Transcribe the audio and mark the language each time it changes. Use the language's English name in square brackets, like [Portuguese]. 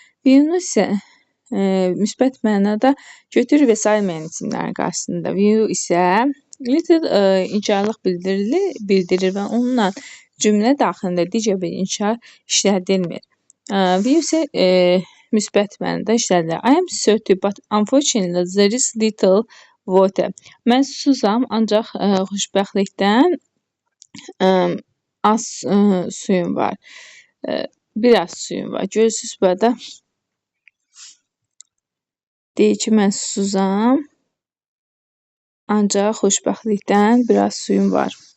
[Azerbaijani] Few'nu isə müsbət mənada götürür və sayılmayan isimlərin qarşısında. Few isə little inkarlıq bildirir və onunla cümlə daxilində digər bir inkar işlədilmir. Few isə müsbət mənada işlədilir. [English] I am thirsty, but unfortunately there is little water. [Azerbaijani] Mən susuzam, ancaq xoşbəxtlikdən az suyum var. Biraz suyum var. Görürsünüz burada deyir ki, mən susuzam, ancaq xoşbəxtlikdən biraz suyum var.